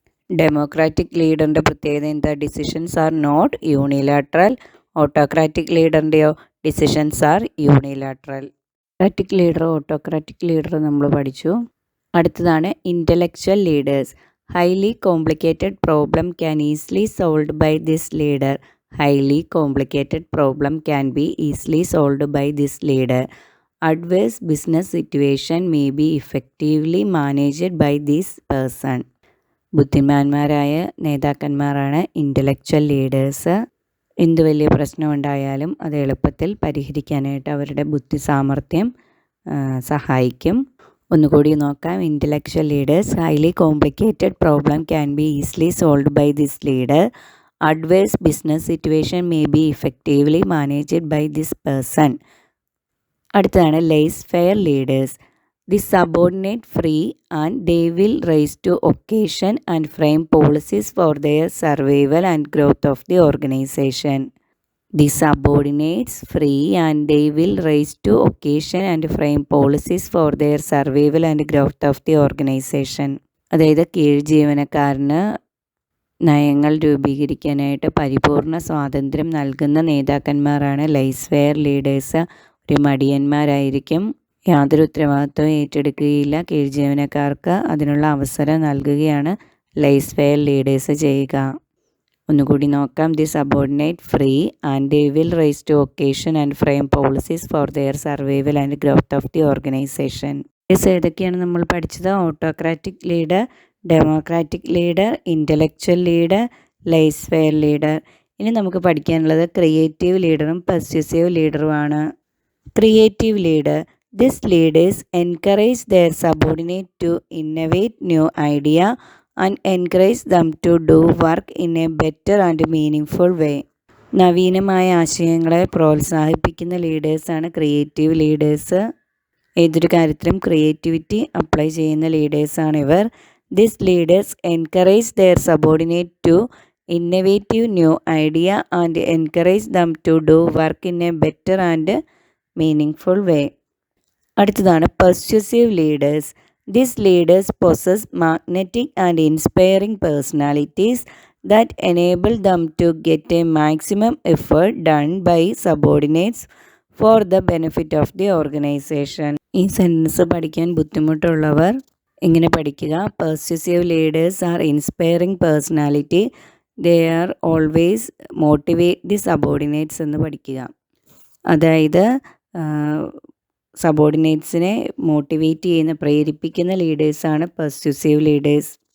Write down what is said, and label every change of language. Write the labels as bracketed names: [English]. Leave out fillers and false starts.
[Malayalam] Democratic ലീഡറിൻ്റെ പ്രത്യേകത എന്താ? [English] Decisions are not unilateral. Autocratic ലീഡറിൻ്റെയോ decisions are unilateral. [Malayalam] Democratic leader, autocratic leader നമ്മൾ പഠിച്ചു. അടുത്തതാണ് intellectual leaders. [English] Highly complicated problem can easily solved by this leader. Highly complicated problem can be easily solved by this leader. Adverse business situation may be effectively managed by this person. [Malayalam] ബുദ്ധിമാന്മാരായ നേതാക്കന്മാരാണ് intellectual leaders. എന്ത് വലിയ പ്രശ്നമുണ്ടായാലും അത് എളുപ്പത്തിൽ പരിഹരിക്കാനായിട്ട് അവരുടെ ബുദ്ധി സാമർഥ്യം സഹായിക്കും. ഒന്നുകൂടി നോക്കാം. [English] Intellectual leaders. Highly complicated problem can be easily solved by this leader. Adverse business situation may be effectively managed by this person. [Malayalam] അടുത്തതാണ് [English] Laissez faire leaders. The subordinate free and they will rise to occasion and frame policies for their survival and growth of the organization. The subordinates free and they will rise to occasion and frame policies for their survival and growth of the organization. [Malayalam] അതായത് കീഴ്ജീവനക്കാരന് നയങ്ങൾ രൂപീകരിക്കാനായിട്ട് പരിപൂർണ സ്വാതന്ത്ര്യം നൽകുന്ന നേതാക്കന്മാരാണ് lace fair leaders. ഒരു മടിയന്മാരായിരിക്കും. യാതൊരു ഉത്തരവാദിത്വവും ഏറ്റെടുക്കുകയില്ല. കീഴ്ജീവനക്കാർക്ക് അതിനുള്ള അവസരം നൽകുകയാണ് ലേസ് ഫെയർ ലീഡേഴ്സ് ചെയ്യുക. ഒന്നുകൂടി നോക്കാം. [English] The subordinate free and they will rise to occasion and frame policies for their survival and growth of the organization. [Malayalam] ഏതൊക്കെയാണ് നമ്മൾ പഠിച്ചത്? [English] Autocratic leader, democratic leader, intellectual leader, laissez faire leader. [Malayalam] ഇനി നമുക്ക് പഠിക്കാനുള്ളത് creative ലീഡറും പെർസ്യൂസീവ് ലീഡറുമാണ്. [English] Creative leader. This leaders encourage their subordinate to innovate new idea and encourage them to do work in a better and meaning way. [Malayalam] നവീനമായ ആശയങ്ങളെ പ്രോത്സാഹിപ്പിക്കുന്ന ലീഡേഴ്സാണ് creative leaders. ഏതൊരു കാര്യത്തിലും creativity apply ചെയ്യുന്ന ലീഡേഴ്സാണ് ഇവർ. [English] These leaders encourage their subordinate to innovative new idea and encourage them to do work in a better and meaningful way. [Malayalam] അടുത്തതാണ് [English] persuasive leaders. These leaders possess magnetic and inspiring personalities that enable them to get a maximum effort done by subordinates for the benefit of the organization. [Malayalam] ഈ sentence പഠിക്കാൻ ബുദ്ധിമുട്ടുള്ളവർ ഇങ്ങനെ പഠിക്കുക. [English] Persuasive leaders are inspiring personality. They are always motivate the subordinates [Malayalam] എന്ന് പഠിക്കുക. അതായത് സബോർഡിനേറ്റ്സിനെ motivate ചെയ്യുന്ന പ്രേരിപ്പിക്കുന്ന ലീഡേഴ്സാണ് പെർസ്യൂസീവ് leaders.